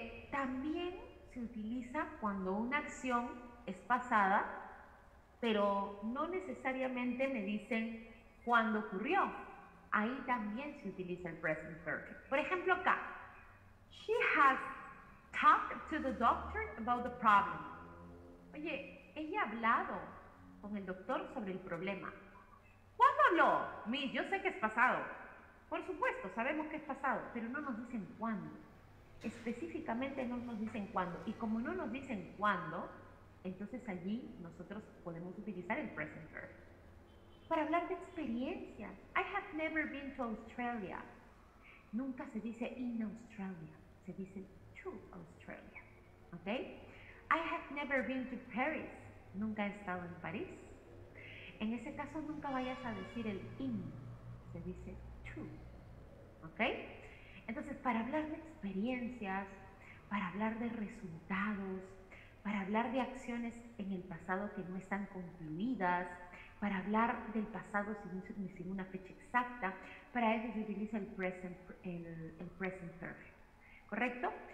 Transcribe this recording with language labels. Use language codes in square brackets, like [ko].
[es] También se utiliza cuando una acción es pasada, pero no necesariamente me dicen cuándo ocurrió. Ahí también se utiliza el present perfect. Por ejemplo, acá. [en] She has talked to the doctor about the problem. [es] Oye, ella ha hablado con el doctor sobre el problema. ¿Cuándo habló? Miss, yo sé que es pasado. Por supuesto, sabemos que es pasado, pero no nos dicen cuándo. Específicamente no nos dicen cuándo. Y como no nos dicen cuándo, entonces allí nosotros podemos utilizar el present perfect. Para hablar de experiencias. [en] I have never been to Australia. [es] Nunca se dice in Australia, se dice to Australia. ¿Ok? [en] I have never been to Paris. [es] Nunca he estado en París. En ese caso nunca vayas a decir el in, se dice to. ¿Ok? Entonces, para hablar de experiencias, para hablar de resultados, para hablar de acciones en el pasado que no están concluidas, para hablar del pasado sin una fecha exacta, para eso se utiliza el present perfect, ¿correcto?